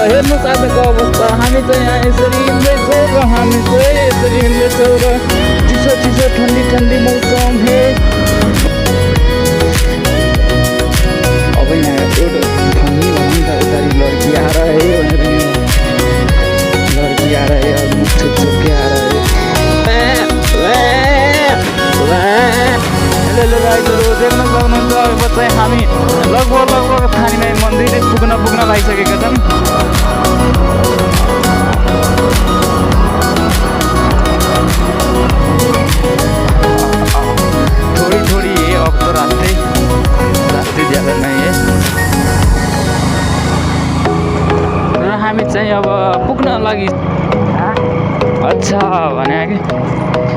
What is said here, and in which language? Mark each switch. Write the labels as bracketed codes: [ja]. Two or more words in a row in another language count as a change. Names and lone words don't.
[ne] हेर्नुहोस् आजको अवस्था, हामी चाहिँ यहाँ यसरी हिँड्दैछौँ र हामी चाहिँ यसरी हिँड्दैछौँ र चिसो ठन्डी मौसम हे। अब यहाँ एउटा ठन्डी भनौँ त, यता लड्की आएर है भनेर [hi] लड़की आ रही है, मुझ छुप के आ रही है। [ne] देख्न सक्नुहुन्छ अब चाहिँ हामी लगभग थानीमै मन्दिर पुग्न लागिसकेका छन्। [hi] थोड़ी है अब तो रास्ते ज्यादा नहीं है [ne] र हामी चाहिँ अब पुग्न लागि [hi] अच्छा भने कि